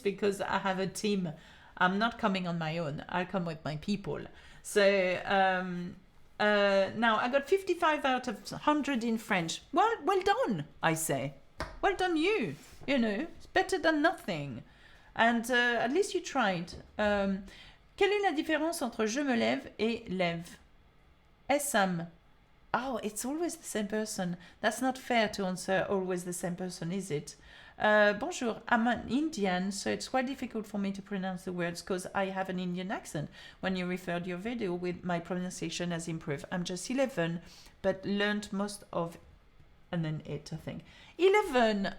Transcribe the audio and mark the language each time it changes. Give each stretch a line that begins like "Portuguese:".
English: Because I have a team. I'm not coming on my own. I'll come with my people. So now I got 55 out of 100 in French. Well done, I say. Well done you. You know, it's better than nothing. And at least you tried.
French: Quelle est la différence entre je me lève et lève?
English: Sam. Oh, it's always the same person. That's not fair to answer always the same person, is it? Bonjour, I'm an Indian, so it's quite difficult for me to pronounce the words because I have an Indian accent. When you referred your video with my pronunciation has improved. I'm just 11, but learned most of, and then 8, I think. 11.